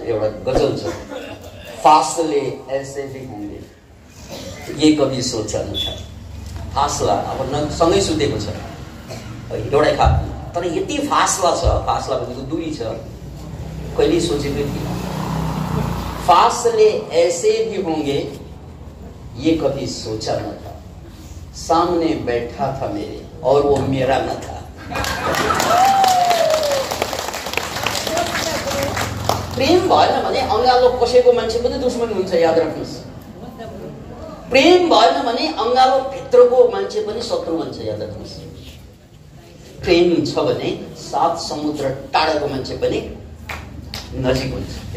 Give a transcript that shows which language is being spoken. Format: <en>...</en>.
<ne>एउटा गजल छ,</ne> <hi>फासले ऐसे भी होंगे ये कभी सोचा न था।</hi> <ne>फासला अब सँगै सुतेको छ एउटै खाटमा, तर यति फासला छ, फासला भनेको दूरी छ, कहिले सोचेकै थिएन।</ne> <hi>फासले ऐसे भी होंगे ये कभी सोचा न था, सामने बैठा था मेरे और वो मेरा न था।</hi> <ne>प्रेम भएन भने अंगालो कसैको मान्छे पनि दुश्मन हुन्छ, याद राख्नुस्। प्रेम भएन भने अंगालो भित्रको मान्छे पनि शत्रु हुन्छ, याद राख्नुस्। प्रेम छ भने 7 समुद्र टाढाको मान्छे पनि नजिक हुन्छ।</ne>